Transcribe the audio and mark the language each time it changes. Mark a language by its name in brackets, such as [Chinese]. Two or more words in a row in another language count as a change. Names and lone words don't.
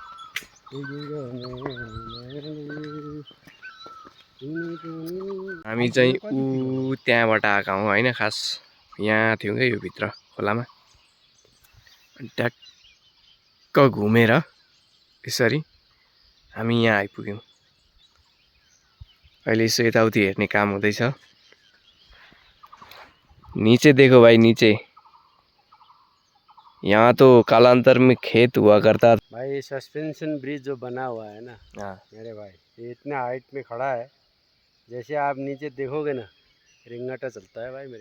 [Nepali] हामी चाहिँ त्यहाँबाट आएका हौँ होइन। खास यहाँ थियौँ क्या यो भित्र खोलामा। ट्याक्क घुमेर यसरी हामी यहाँ आइपुग्यौँ। अहिले यसो यताउति हेर्ने काम हुँदैछ। [Hindi] नीचे देखो भाई नीचे, यहाँ तो कालांतर में खेत हुआ करता। भाई [English] suspension bridge [Hindi] जो बना हुआ है ना मेरे भाई, ये इतना हाइट में खड़ा है, जैसे आप नीचे देखोगे ना रिंगटा चलता है भाई मेरे।